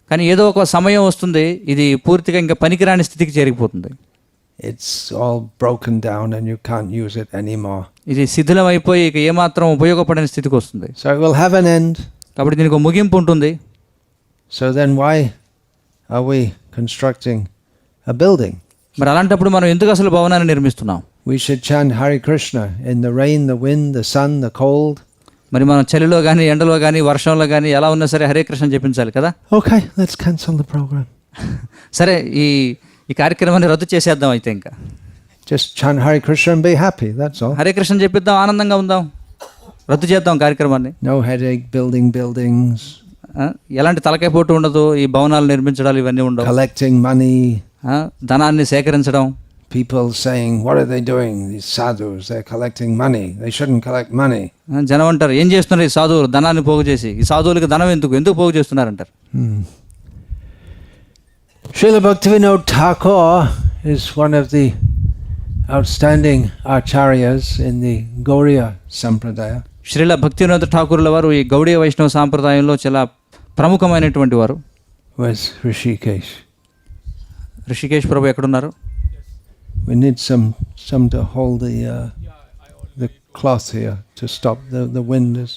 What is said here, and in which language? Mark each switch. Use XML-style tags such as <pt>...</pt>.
<te>కానీ ఏదో ఒక సమయం వస్తుంది, ఇది పూర్తిగా ఇంకా పనికిరాని స్థితికి చేరిపోతుంది.</te> <en>It's all broken down and you can't use it anymore.</en> <te>ఇది శిథిలం అయిపోయి ఇక ఏమాత్రం ఉపయోగపడని స్థితికి వస్తుంది.</te> <en>So it will have an end.</en> <te>కాబట్టి దీనికి ఒక ముగింపు ఉంటుంది.</te> <en>So then why are we constructing a building?</en> <te>మరి అలాంటప్పుడు మనం ఎందుకు అసలు భవనాన్ని నిర్మిస్తున్నాం?</te> <en>We should chant Hare Krishna in the rain, the wind, the sun, the cold.</en> <te>మరి మనం చలిలో కానీ ఎండలో కానీ వర్షంలో కానీ ఎలా ఉన్నా సరే హరే కృష్ణ చెప్పించాలి కదా.</te> <en>Okay, let's cancel the program.</en> <te>సరే ఈ కార్యక్రమాన్ని రద్దు చేసేద్దాం అయితే, ఇంకా</te> <en>Just chant Hare Krishna and be happy, that's all.</en> <te>Hare Krishna చెప్పిద్దాం, ఆనందంగా ఉందాం, రద్దు చేద్దాం కార్యక్రమాన్ని.</te> <en>No headache building buildings.</en> <te>ఎలాంటి తలకాయ పోటు ఉండదు, ఈ భవనాలు నిర్మించడాలు ఇవన్నీ ఉండవు.</te> <en>Collecting money.</en> <te>ధనాన్ని సేకరించడం.</te> <en>People saying, what are they doing? These sadhus, they're collecting money. They shouldn't collect money.</en> <te>జనం అంటారు, ఏం చేస్తున్నారు ఈ సాధువులు, ధనాన్ని పోగు చేసి. ఈ సాధువులకి ధనం ఎందుకు పోగు చేస్తున్నారంటారు.</te> <en>Srila Bhaktivinoda Thakur is one of the outstanding acharyas in the Gauriya Sampradaya.</en> <te>Srila భక్తివినోద ఠాకూర్ల వారు ఈ గౌడీయ వైష్ణవ సాంప్రదాయంలో చాలా ప్రముఖమైనటువంటి వారు.</te> <en>Where's Rishikesh?</en> <te>ఋషికేశ్ ప్రభు ఎక్కడున్నారు?</te> <en>We need some to hold the cloth here to stop the wind.</en>